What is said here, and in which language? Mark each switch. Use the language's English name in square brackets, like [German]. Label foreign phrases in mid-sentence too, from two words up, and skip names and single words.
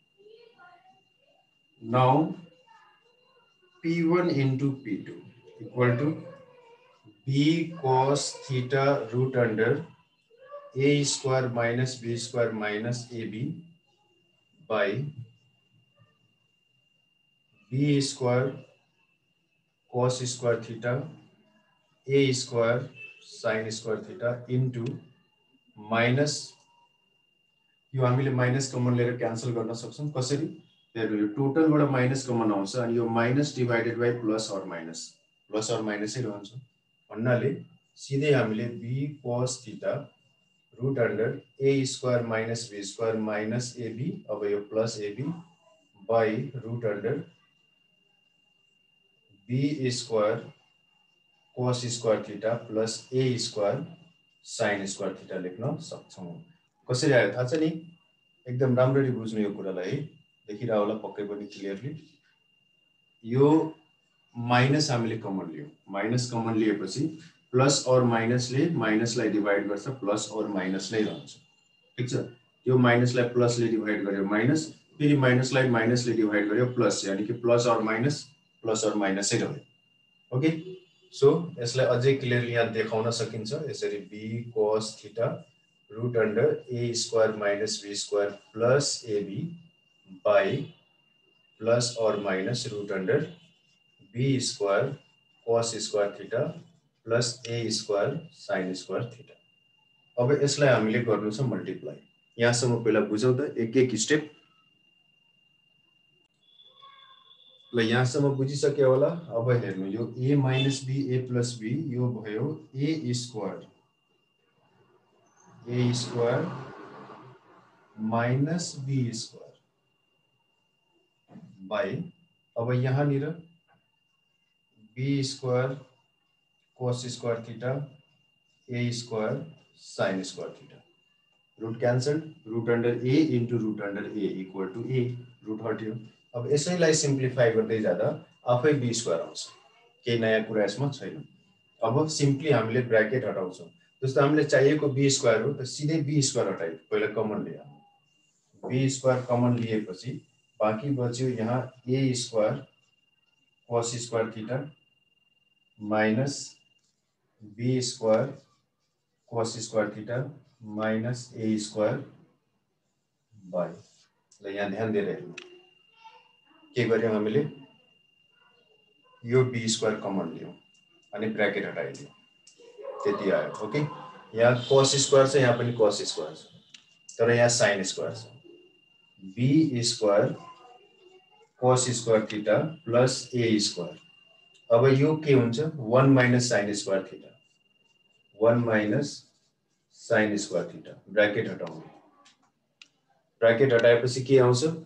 [English] नाउ p1 into p2 equal to b cos theta root under a square minus b square minus ab by b square cos square theta a square sin square theta into minus [Nepali] यो हामीले [English] minus common [Nepali] लिएर क्यान्सल गर्न सक्छौं कसरी हेर्नु यो टोटलबाट [English] minus common [Nepali] आउँछ अनि यो [English] minus divided by plus or [Nepali] माइनसै रहन्छ भन्नाले सिधै हामीले [English] b cos theta root under a square minus b square minus ab [Nepali] अब यो [English] plus ab by root under b square cos square theta plus a square sin square theta [Nepali] लेख्न सक्छौं कसरी आयो थाहा छ नि एकदम राम्ररी बुझ्नु यो कुरालाई है देखिरा होला पक्कै पनि क्लियरली यो माइनस हामीले कमन लियौ [English] minus common [Nepali] लिएपछि प्लस और माइनसले माइनसलाई डिवाइड गर्छ प्लस और माइनस नै रहन्छ ठीक छ यो माइनसलाई प्लसले डिवाइड गर्यो माइनस फेरि माइनसलाई माइनसले डिवाइड गर्यो प्लस [Hindi] यानी कि [Nepali] प्लस और माइनसै रह्यो [English] okay so [Nepali] यसलाई अझै क्लियरली यहाँ देखाउन सकिन्छ यसरी [English] b cos theta root under a square minus b square plus ab by plus [Nepali] और [English] minus root under b square cos square theta plus a square sin square theta [Nepali] अब यसलाई हामीले गर्नु छ मल्टिप्लाई यहाँसम्म पहिला बुझौं त एक एक स्टेप ल यहाँसम्म बुझिसक्यो होला अब हेर्नु यो [English] a minus b a plus b [Nepali] यो भयो [English] a square minus b square by [Nepali] अब यहाँ निर [English] b square cos square theta a square sin square theta root cancel root under a into root under a equal to a root हट्यो [Nepali] अब यसैलाई सिम्प्लिफाई गर्दै जाँदा आफै [English] b square [Nepali] आउँछ केही नयाँ कुरा यसमा छैन अब सिम्पली हामीले ब्रैकेट हटाउँछौं जस्तो हामीले चाहिएको [English] b square [Nepali] हो त सिधै [English] b square [Nepali] हटाइयो पहिला कमन लिया [English] b square common [Nepali] लिएपछि बाँकी बच्यो यहाँ [English] a square cos square theta minus b square cos square theta minus a square by [Nepali] ल यहाँ ध्यान दिएर हेर्नु के गर्यौं हामीले यो [English] b square common [Nepali] लियौं अनि ब्रैकेट हटाइदियौं त्यति आयो ओके यहाँ [English] cos square [Nepali] छ यहाँ पनि [English] cos square [Nepali] छ तर यहाँ [English] sin square [Nepali] छ [English] b square cos square theta plus a square [Nepali] अब यो के हुन्छ [English] 1 minus sin square theta 1 minus sin square theta [Nepali] ब्रैकेट हटाउनु ब्रैकेट हटाएपछि के आउँछ